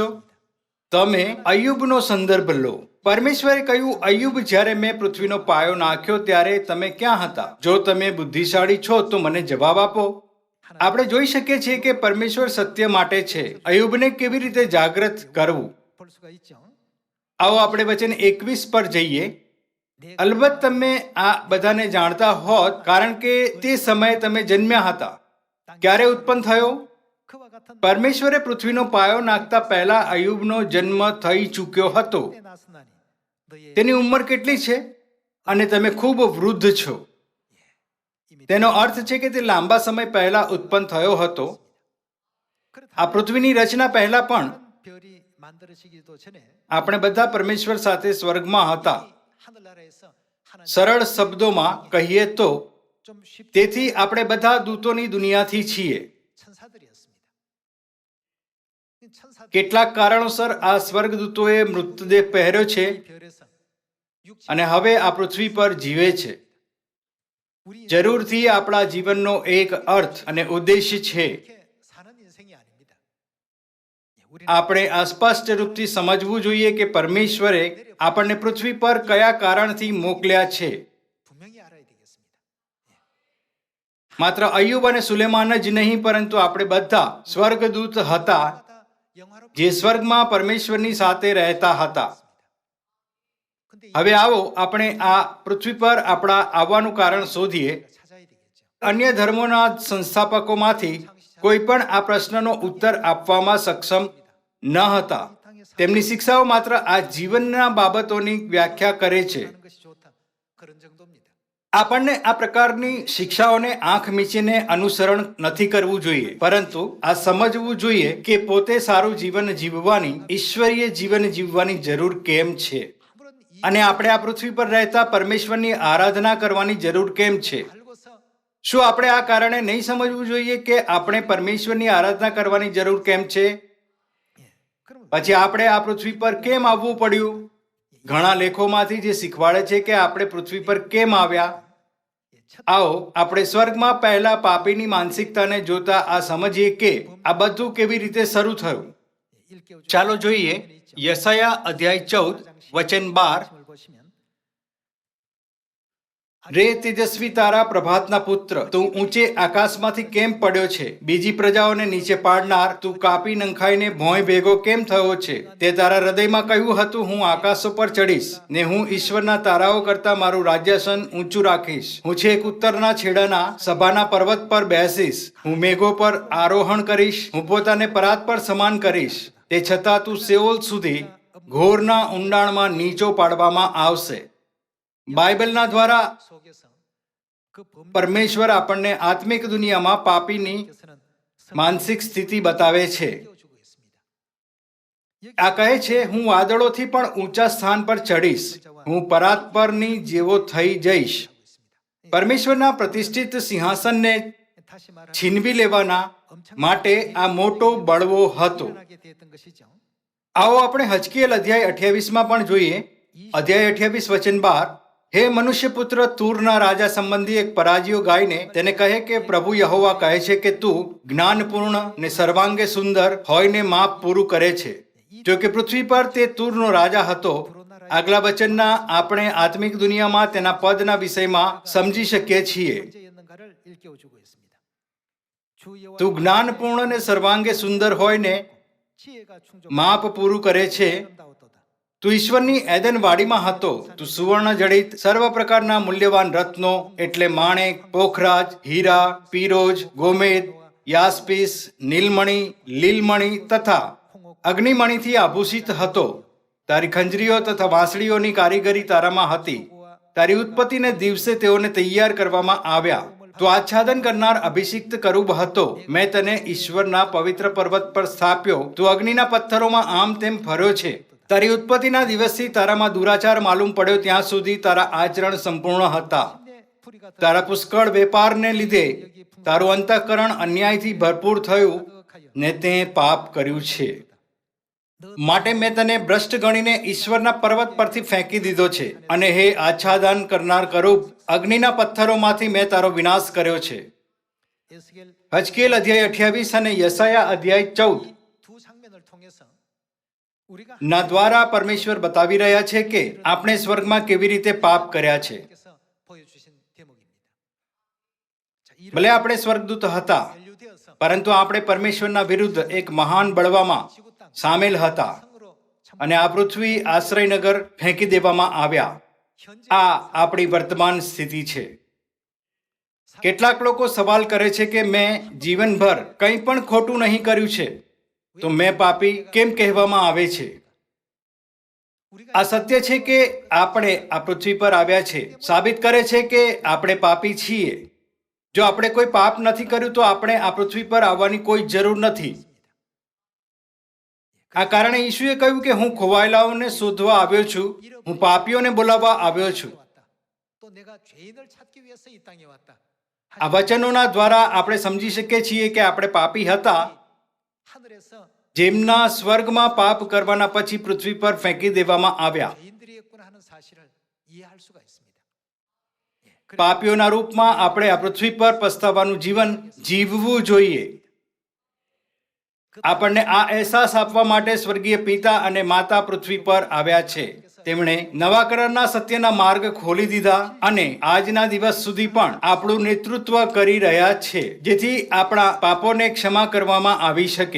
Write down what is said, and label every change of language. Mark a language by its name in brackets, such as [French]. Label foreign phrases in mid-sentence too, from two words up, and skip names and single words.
[Gujarati] તમે અય્યુબનો સંદર્ભ લો. પરમેશ્વરે કહ્યું, અય્યુબ, જ્યારે મેં પૃથ્વીનો પાયો નાખ્યો ત્યારે તમે ક્યાં હતા? જો તમે બુદ્ધિશાળી છો તો મને જવાબ આપો. આપણે જોઈ શકીએ છીએ કે પરમેશ્વર સત્ય માટે છે. અય્યુબને કેવી રીતે જાગૃત કરવું? [Korean] 볼 수가 있죠. [Gujarati] આવો આપણે વચન 21 પર જઈએ. અલબત્ત તમે આ બધાને જાણતા હોત કારણ કે તે સમયે તમે જન્મ્યા હતા. ક્યારે ઉત્પન્ન થયો? [Korean] 그와 같은 [Gujarati] પરમેશ્વરે પૃથ્વીનો પાયો નાખતા પહેલા અય્યુબનો જન્મ થઈ ચૂક્યો હતો. [Korean] 때 났으나니 너의 [Gujarati] તેની ઉંમર કેટલી છે? અને તમે ખૂબ વૃદ્ધ છો. તેનો અર્થ છે કે તે લાંબા સમય પહેલા ઉત્પન્ન થયો હતો. આ પૃથ્વીની રચના પહેલા પણ [Korean] 별이 만들어지기도 전에 [Gujarati] આપણે બધા પરમેશ્વર સાથે સ્વર્ગમાં હતા. [Korean] 하늘나라에서 하나님 [Gujarati] સરળ શબ્દોમાં કહીએ તો [Korean] 좀 쉽게 [Gujarati] તેથી આપણે બધા દૂતોની દુનિયાથી છીએ. [Korean] 천사들이었습니다. 이 천사들이 [Gujarati] કેટલાક કારણોસર આ સ્વર્ગદૂતોએ મૃતદેહ પહેર્યો છે [Korean] 이 별에서 육체 [Gujarati] અને હવે આ પૃથ્વી પર જીવે છે. [Korean] 우리 [Gujarati] જરૂરથી આપણા જીવનનો એક અર્થ અને ઉદ્દેશ્ય છે. [Korean] 이렇게 사는 인생이 아닙니다. 우리는 [Gujarati] આપણે આ સ્પષ્ટ રૂપથી સમજવું જોઈએ કે પરમેશ્વરે આપણને પૃથ્વી પર કયા કારણથી મોકલ્યા છે. [Korean] 분명히 알아야 되겠습니다. [Gujarati] માત્ર અય્યુબ અને સુલેમાન જ નહીં પરંતુ આપણે બધા સ્વર્ગદૂત હતા [Korean] 다 영화롭게 [Gujarati] જે સ્વર્ગમાં પરમેશ્વરની સાથે રહેતા હતા. [Korean] 근데 [Gujarati] હવે આવો આપણે આ પૃથ્વી પર આપણા આવવાનું કારણ શોધીએ. [Korean] 찾아야 되겠죠. [Gujarati] અન્ય ધર્મોના સંસ્થાપકોમાંથી કોઈ પણ આ પ્રશ્નનો ઉત્તર આપવામાં સક્ષમ ન હતા. તેમની શિક્ષાઓ માત્ર આ જીવનના બાબતોની વ્યાખ્યા કરે છે. [Korean] 하는 것이 좋다. 그런 정도입니다. [Gujarati] આપણને આ પ્રકારની શિક્ષાઓને આંખ મીચીને અનુસરણ નથી કરવું જોઈએ, પરંતુ આ સમજવું જોઈએ કે પોતે સારું જીવન જીવવાની, ઈશ્વરીય જીવન જીવવાની જરૂર કેમ છે, [Korean] 아무런 이 [Gujarati] અને આપણે આ પૃથ્વી પર રહેતા પરમેશ્વરની આરાધના કરવાની જરૂર કેમ છે. [Korean] 알고서 [Gujarati] શું આપણે આ કારણે નહીં સમજવું જોઈએ કે આપણે પરમેશ્વરની આરાધના કરવાની જરૂર કેમ છે? [Korean] 그러면 [Gujarati] પછી આપણે આ પૃથ્વી પર કેમ આવવું પડ્યું? ઘણા લેખોમાંથી જે શીખવાડે છે કે આપણે પૃથ્વી પર કેમ આવ્યા. આવો આપણે સ્વર્ગમાં પહેલા પાપીની માનસિકતાને જોતા આ સમજીએ કે આ બધું કેવી રીતે શરૂ થયું. [Korean] 일깨워 주는 [Gujarati] ચાલો જોઈએ યશાયા અધ્યાય 14 વચન 12. [Korean] 말씀을 보시면 [Gujarati] રે તેજસ્વી તારા પ્રભાતના પુત્ર, તું ઊંચે આકાશમાંથી કેમ પડ્યો છે? બીજી પ્રજાઓને નીચે પાડનાર, તું કાપી નંખાઈને ભોંય ભેગો કેમ થયો છે? તે તારા હૃદયમાં કહ્યું હતું, હું આકાશો પર ચડીશ ને હું ઈશ્વરના તારાઓ કરતા મારું રાજ્યાસન ઊંચું રાખીશ. હું છેક ઉત્તરના છેડાના સભાના પર્વત પર બેસીશ. હું મેઘો પર આરોહણ કરીશ. હું પોતાને પરાત પર સમાન કરીશ. તે છતાં તું સેઓલ સુધી ઘોરના ઊંડાણમાં નીચો પાડવામાં આવશે. બાઇબલના દ્વારા [Korean] 속에서 그 범죄에서는 [Gujarati] પરમેશ્વર આપણને આત્મિક દુનિયામાં પાપીની માનસિક સ્થિતિ બતાવે છે. [Korean] 일깨워주고 있습니다. [Gujarati] આ કહે છે, હું વાદળોથી પણ ઊંચા સ્થાન પર ચડીશ. હું પરાત પરની જેવો થઈ જઈશ. પરમેશ્વરના પ્રતિષ્ઠિત સિંહાસનને [Korean] 다시 말하면 [Gujarati] છીનવી લેવાના માટે આ મોટો બળવો હતો. [Korean] 태어나게 되었던 것이죠. [Gujarati] આવો આપણે હજકીએલ અધ્યાય 28માં પણ જોઈએ. અધ્યાય 28 વચન 12. હે મનુષ્ય પુત્ર, તૂરના રાજા સંબંધી એક પરાજિયો ગાયને તેને કહે કે પ્રભુ યહોવા કહે છે કે તું જ્ઞાનપૂર્ણ ને સર્વાંગે સુંદર હોઈને માપ પૂરું કરે છે. જો કે પૃથ્વી પર તે તૂરનો રાજા હતો. આગલા વચનના આપણે આત્મિક દુનિયામાં તેના પદના વિષયમાં સમજી શકીએ છીએ. [Korean] 문제였는가를 일깨워주고 있습니다. 주 여호와 [Gujarati] તું જ્ઞાનપૂર્ણ ને સર્વાંગે સુંદર હોઈને [Korean] 지혜가 충족 [Gujarati] માપ પૂરું કરે છે. [Korean] 아름다웠도다. [Gujarati] તું ઈશ્વરની એદન વાડીમાં હતો. તું સુવર્ણ જડિત સર્વ પ્રકારના મૂલ્યવાન રત્નો એટલે માણેક, પોખરાજ, હીરા, પીરોજ, ગોમેદ, યાસ્પીસ, નીલમણિ, લીલમણિ તથા અગ્નિમણિથી આભૂષિત હતો. તારી ખંજરીઓ તથા વાંસળીઓની કારીગરી તારામાં હતી. તારી ઉત્પત્તિને દિવસે તેઓને તૈયાર કરવામાં આવ્યા. તું આચ્છાદન કરનાર અભિષિક્ત કરુબ હતો. મેં તને ઈશ્વરના પવિત્ર પર્વત પર સ્થાપ્યો. તું અગ્નિના પથ્થરોમાં આમ તેમ ફર્યો છે. તારી ઉત્પત્તિના દિવસથી તારામાં દુરાચાર માલુમ પડ્યો ત્યાં સુધી તારા આચરણ સંપૂર્ણ હતા. [Korean] 내 풀이가 [Gujarati] તારા પુષ્કળ વેપારને લીધે તારું અંતઃકરણ અન્યાયથી ભરપૂર થયું ને તે પાપ કર્યું છે. માટે મેં તને ભ્રષ્ટ ગણીને ઈશ્વરના પર્વત પરથી ફેંકી દીધો છે. અને હે આચ્છાદન કરનાર કરુબ, અગ્નિના પથ્થરોમાંથી મેં તારો વિનાશ કર્યો છે. [Korean] 에스겔 [Gujarati] હજકીએલ અધ્યાય 28 અને યશાયા અધ્યાય 14 [Korean] 두 장면을 통해서 우리가 [Gujarati] ના દ્વારા પરમેશ્વર બતાવી રહ્યા છે કે આપણે સ્વર્ગમાં કેવી રીતે પાપ કર્યા છે. [Korean] 하나님께서 보여주신 대목입니다. 자, [Gujarati] ભલે આપણે સ્વર્ગદૂત હતા, [Korean] 연루되어서 [Gujarati] પરંતુ આપણે પરમેશ્વરના વિરુદ્ધ એક મહાન બળવામાં સામેલ હતા [Korean] 성으로 참 [Gujarati] અને આ પૃથ્વી આશ્રયનગર ફેંકી દેવામાં આવ્યા. [Korean] 현재 [Gujarati] આ આપણી વર્તમાન સ્થિતિ છે. કેટલાક લોકો સવાલ કરે છે કે મેં જીવનભર કંઈ પણ ખોટું નહીં કર્યું છે, તો મેં પાપી કેમ કહેવામાં આવે છે? [Korean] 우리가 [Gujarati] આ સત્ય છે કે આપણે આ પૃથ્વી પર આવ્યા છે સાબિત કરે છે કે આપણે પાપી છીએ. જો આપણે કોઈ પાપ નથી કર્યું તો આપણે આ પૃથ્વી પર આવવાની કોઈ જરૂર નથી. આ કારણે ઈશુએ કહ્યું કે હું ખોવાયેલાઓને શોધવા આવ્યો છું, હું પાપીઓને બોલાવવા આવ્યો છું. [Korean] 왔다. 또 내가 죄인을 찾기 위해서 이 땅에 왔다. [Gujarati] આ વચનોના દ્વારા આપણે સમજી શકીએ છીએ કે આપણે પાપી હતા, [Korean] 하늘에서 [Gujarati] જેમના સ્વર્ગમાં પાપ કરવાના પછી પૃથ્વી પર ફેંકી દેવામાં આવ્યા. [Korean] 죄인들이었구나 하는 사실을 이해할 수가 있습니다. 예, 그래 [Gujarati] પાપીઓના રૂપમાં આપણે આ પૃથ્વી પર પસ્તાવાનું જીવન જીવવું જોઈએ. આપણને આ અહેસાસ આપવા માટે સ્વર્ગીય પિતા અને માતા પૃથ્વી પર આવ્યા છે. તેમણે નવા કરારના સત્યના માર્ગ ખોલી દીધા અને આજના દિવસ સુધી પણ આપણું નેતૃત્વ કરી રહ્યા છે, જેથી આપણા પાપોને ક્ષમા કરવામાં આવી શકે.